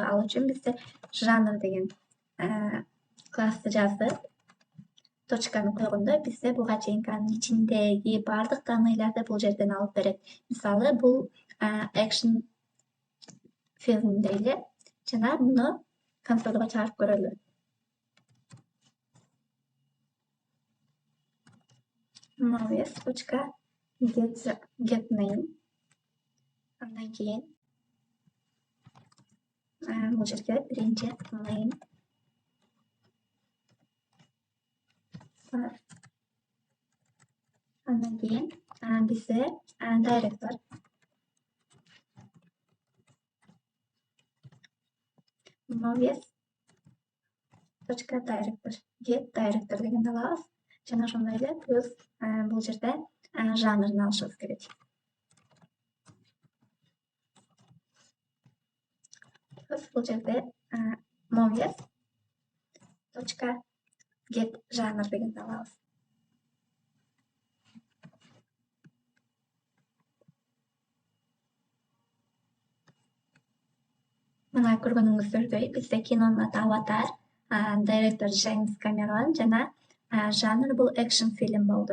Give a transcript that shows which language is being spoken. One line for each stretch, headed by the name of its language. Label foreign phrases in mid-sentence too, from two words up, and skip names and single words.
Kyrgyz: Ал үчүн бизде жанр деген классты жаздык. Точканы койгондо бизде буга чейинки анын ичиндеги бардык данныйларды бул жерден алып берет. Мисалы бул экшн фильм дейли. Жана муну консольго чыгарып көрөлү.
English: Movies.get name.
Kyrgyz: Андан кийин бул жерге биринчи name. Андан кийин бизде директор.
English: Movies.director. Get director
Kyrgyz: дегенди алабыз. Жана ошондой эле плюс бул жерде жанрын алышыбыз керек. Плюс бул жерде
English: movies.get
Kyrgyz: жанр дегенди алабыз. Мына көргөнүңүздөрдөй бизде кинонун аты Аватар, директор Джеймс Кэмерон жана жанр бул экшн фильм болду.